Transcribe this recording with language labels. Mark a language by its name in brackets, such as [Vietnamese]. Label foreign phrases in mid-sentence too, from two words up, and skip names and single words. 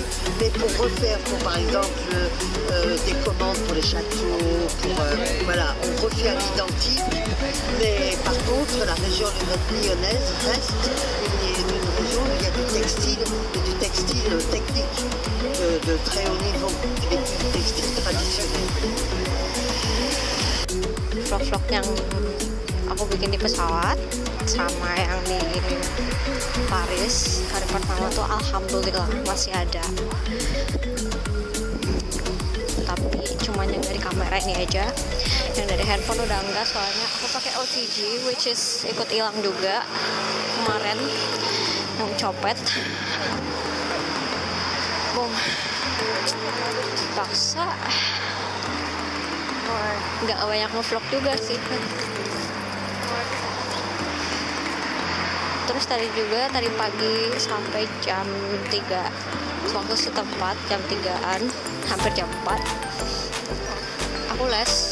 [French] Mais pour refaire, par exemple des commandes pour les châteaux, voilà, on refait à l'identique. Mais par contre, la région lyonnaise reste une région où il y a du textile et du textile technique de très haut niveau, et du textile traditionnel. [Indonesian] Vlog-vlog yang aku bikin di pesawat sama yang di Paris hari pertama tuh alhamdulillah masih ada, tapi cuma yang dari kamera ini aja, yang dari handphone udah enggak soalnya aku pakai OTG [English] which is [Indonesian] ikut hilang juga kemarin yang copet. Paksa nggak banyak nge-vlog juga sih. Terus tadi pagi sampai jam 3 waktu setempat, jam 3-an, hampir jam 4 aku les